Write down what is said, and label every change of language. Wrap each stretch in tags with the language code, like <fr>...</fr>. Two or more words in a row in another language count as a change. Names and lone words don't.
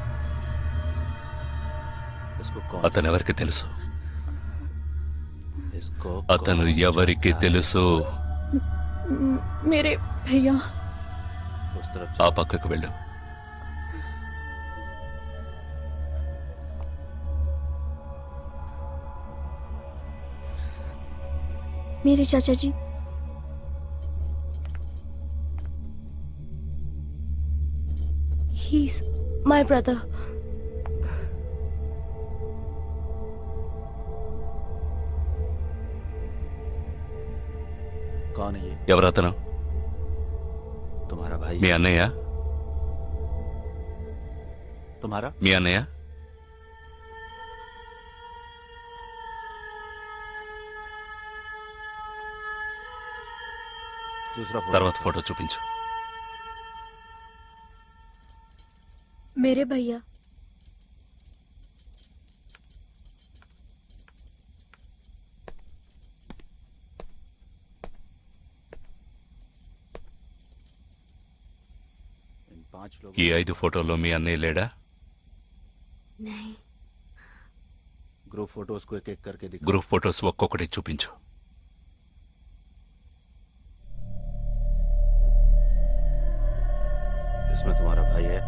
<te>అతను ఎవరికి తెలుసు? అతను ఎవరికి తెలుసు?</te> <hi>मेरे भैया.</hi> <te>ఆ పక్కకు వెళ్ళు.</te> <hi>मेरे चाचा जी.</hi> <en>He's my brother.</en> <hi>कौन है ये?</hi> <te>ఎవరతను?</te> <hi>तुम्हारा भाई?</hi> <te>మీ అన్నయ్య?</te> <hi>तुम्हारा?</hi> <te>మీ అన్నయ్య?</te> <hi>दूसरा</hi> <te>తర్వాత ఫోటో చూపించు.</te> <hi>मेरे भैया. इन 5 लोग.</hi> <te>ఈ 5 ఫోటోల్లో మీ అన్నయ్య లేడా?</te> <hi>नहीं.</hi> <en>group photos</en> <hi>को एक एक करके दिखा.</hi> <en>group photos</en> <te>ఒక్కొక్కటి చూపించు.</te> <hi>इसमें तुम्हारा भाई है?</hi>